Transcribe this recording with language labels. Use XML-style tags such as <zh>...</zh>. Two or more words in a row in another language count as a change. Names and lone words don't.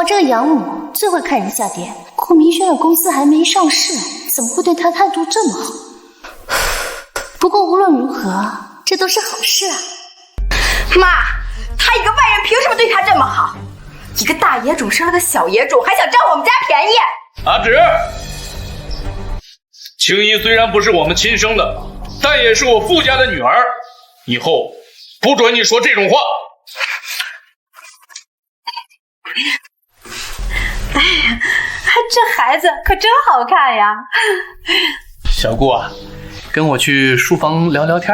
<zh>我這個養母最會看人下跌。顧明軒的公司還沒上市，怎麼會對他態度這麼好？不過無論如何，這都是好事啊。媽，他一個外人憑什麼對他這麼好？一個大野種生了個小野種，還想佔我們家便宜？阿芷，青衣雖然不是我們親生的，但也是我傅家的女兒，以後不准你說這種話。哎呀， 這孩子可真好看呀！小顾啊，跟我去书房聊聊天。</zh>